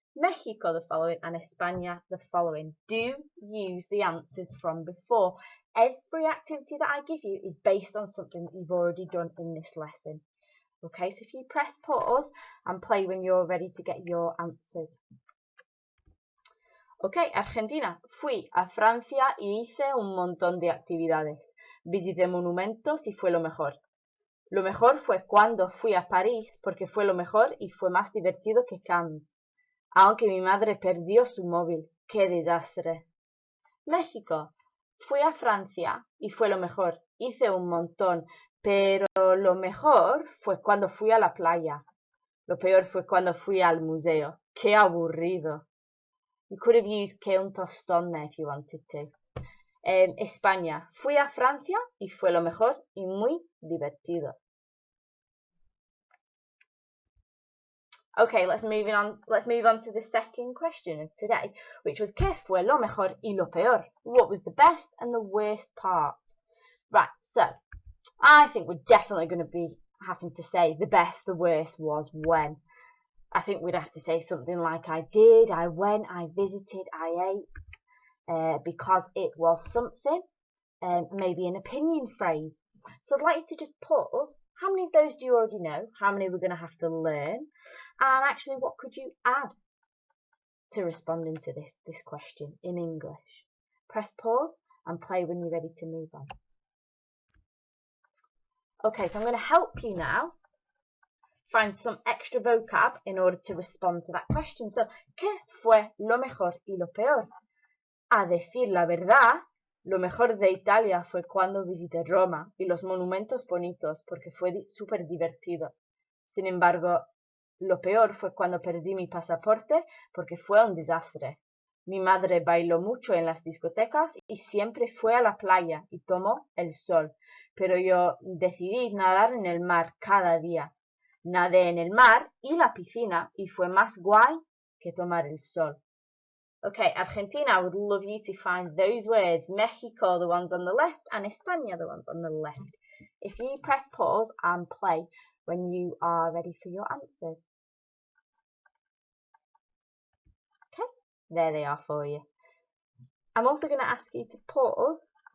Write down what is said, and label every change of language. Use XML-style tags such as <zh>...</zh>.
<en>Mexico, the following, and España, the following. Do use the answers from before. Every activity that I give you is based on something that you've already done in this lesson. Okay, so if you press pause and play when you're ready to get your answers. Ok, Argentina.</en> <es>Fui a Francia y hice un montón de actividades. Visité monumentos y fue lo mejor. Lo mejor fue cuando fui a París porque fue lo mejor y fue más divertido que Cannes. Aunque mi madre perdió su móvil. ¡Qué desastre! México. Fui a Francia y fue lo mejor. Hice un montón, pero lo mejor fue cuando fui a la playa. Lo peor fue cuando fui al museo. ¡Qué aburrido!</es> <en>You could have used</en> <es>que un tostón</es> <en>there if you wanted to. España.</en> <es>Fui a Francia y fue lo mejor y muy divertido.</es> <en>Okay, let's move on to the second question of today, which was</en> <es>¿Qué fue lo mejor y lo peor?</es> <en>What was the best and the worst part? Right, so I think we're definitely going to be having to say the best, the worst was when. I think we'd have to say something like I did, I went, I visited, I ate, because it was something, maybe an opinion phrase. So I'd like you to just pause. How many of those do you already know? How many we're going to have to learn? And actually, what could you add to responding to this question in English? Press pause and play when you're ready to move on. Okay, so I'm going to help you now find some extra vocab in order to respond to that question.</en> <es>So, ¿qué fue lo mejor y lo peor? A decir la verdad, lo mejor de Italia fue cuando visité Roma y los monumentos bonitos porque fue súper divertido. Sin embargo, lo peor fue cuando perdí mi pasaporte porque fue un desastre. Mi madre bailó mucho en las discotecas y siempre fue a la playa y tomó el sol, pero yo decidí nadar en el mar cada día. Nadé en el mar y la piscina y fue más guay que tomar el sol.</es> <en>Okay, Argentina, I would love you to find those words. Mexico, the ones on the left, and España, the ones on the left. If you press pause and play when you are ready for your answers. Okay, there they are for you. I'm also going to ask you to pause.</en>